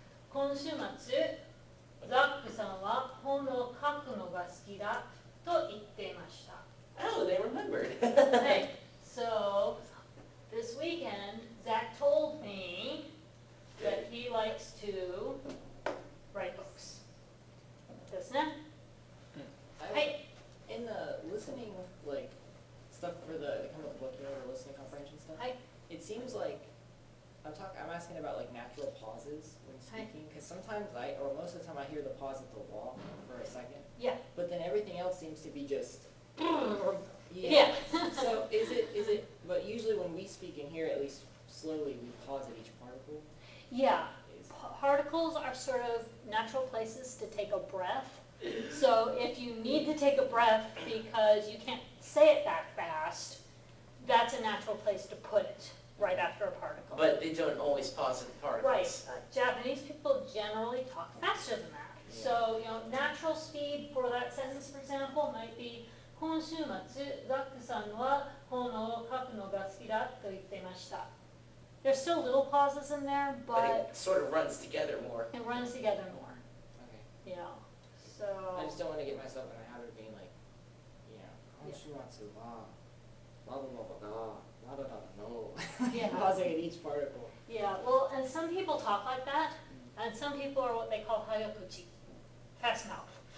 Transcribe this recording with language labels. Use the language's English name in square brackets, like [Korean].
[Japanese] 今週末、ザックさんは本を書くのが好きだと言っていました。 [English] Oh, they remembered. Hey, so this weekend, Zach told me that he likes to write books. [Japanese] ですね。はい。 [English] In the listening, like, stuff for the kind of looking over listening comprehension stuff, [Japanese] はい。 [English] it seems like I'm asking about like natural pauses when speaking, because sometimes or most of the time I hear the pause at the wall for a second, Yeah. but then everything else seems to be just Yeah. So is it? But usually when we speak in here, at least slowly, we pause at each particle. Yeah. Particles are sort of natural places to take a breath. So if you need to take a breath because you can't say it that fast, that's a natural place to put it, right after a particle. But they don't always pause at the particles. Right. Japanese people generally talk faster than that. Yeah. So, natural speed for that sentence, for example, might be [Japanese] 今週末、ザックさんは本を書くのが好きだと言っていました。 [English] There's still little pauses in there, But but it sort of runs together more. it runs together more. Okay. So I just don't want to get myself in a habit of being like, Yeah. [Japanese] 今週末はなどのことがなどなどの [English] Yeah. pausing at each particle. yeah, well, and some people talk like that, and some people are what they call hayakuchi, fast mouth.